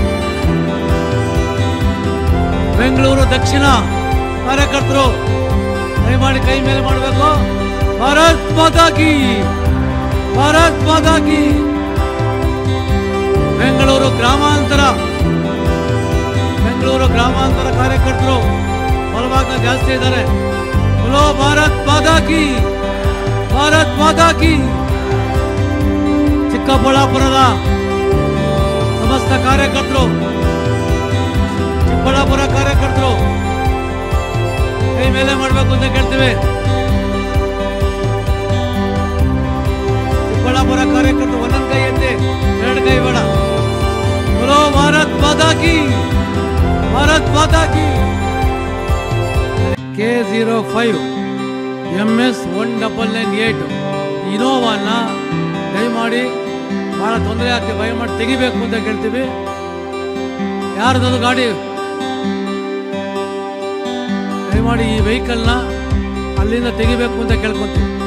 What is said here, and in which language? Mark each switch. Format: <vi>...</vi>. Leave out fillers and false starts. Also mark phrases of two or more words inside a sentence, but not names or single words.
<kn>ಬೆಂಗಳೂರು ದಕ್ಷಿಣ ಕಾರ್ಯಕರ್ತರು ದಯಮಾಡಿ ಕೈ ಮೇಲೆ ಮಾಡಬೇಕು.</kn> <hi>भारत माता की, भारत माता की.</hi> <kn>ಬೆಂಗಳೂರು ಗ್ರಾಮಾಂತರ ಕಾರ್ಯಕರ್ತರು ಬಲಭಾಗ ಜಾಸ್ತಿ ಇದ್ದಾರೆ.</kn> <hi>बोलो भारत माता की, भारत माता की.</hi> <kn>ಚಿಕ್ಕಬಳ್ಳಾಪುರದ ಸಮಸ್ತ ಕಾರ್ಯಕರ್ತರು, ಚಿಕ್ಕಬಳ್ಳಾಪುರ ಕಾರ್ಯಕರ್ತರು ಕೈ ಮೇಲೆ ಮಾಡಬೇಕು ಅಂತ ಕೇಳ್ತೀವಿ. ಚಿಕ್ಕಬಳ್ಳಾಪುರ ಕಾರ್ಯಕರ್ತರು ಒಂದೊಂದು ಕೈ ಎತ್ತಿ, ಎರಡು ಕೈ ಬೇಡ.</kn> <hi>बोलो भारत माता की, भारत माता की.</hi> <kn>K05 MS 1998 ಇನೋವಾನ ದಯಮಾಡಿ ಭಾಳ ತೊಂದರೆ ಆಗ್ತದೆ, ದಯಮಾಡಿ ತೆಗಿಬೇಕು ಅಂತ ಕೇಳ್ತೀವಿ. ಯಾರ್ದದು ಗಾಡಿ? ದಯಮಾಡಿ ಈ ವೆಹಿಕಲ್ನ ಅಲ್ಲಿಂದ ತೆಗಿಬೇಕು ಅಂತ ಕೇಳ್ಕೊತೀವಿ.</kn>